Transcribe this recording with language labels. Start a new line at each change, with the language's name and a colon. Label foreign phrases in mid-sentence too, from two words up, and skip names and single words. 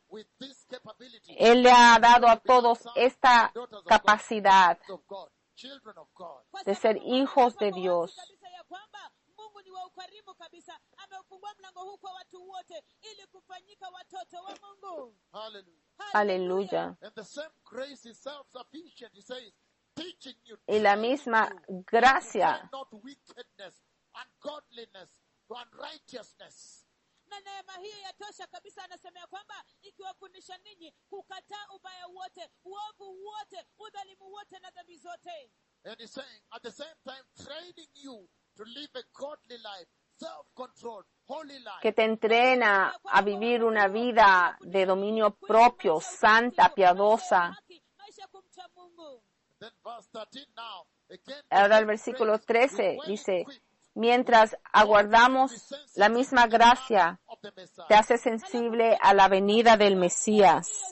Spanish: Él le ha dado a todos esta capacidad de ser hijos de Dios. Aleluya. Y la misma gracia
Swahili: na neema hii yatosha kabisa. Anasema ya kwamba ikiwafundisha ninyi kukataa ubaya wote, uovu wote, udhalimu wote na dhambi zote.
English: And he's saying, at the same time, training you to live a godly life, self-controlled, holy life.
Spanish: Que te entrena a vivir una vida de dominio propio, santa, piadosa. Ahora el versículo 13 dice, mientras aguardamos la misma gracia, te hace sensible a la venida del Mesías.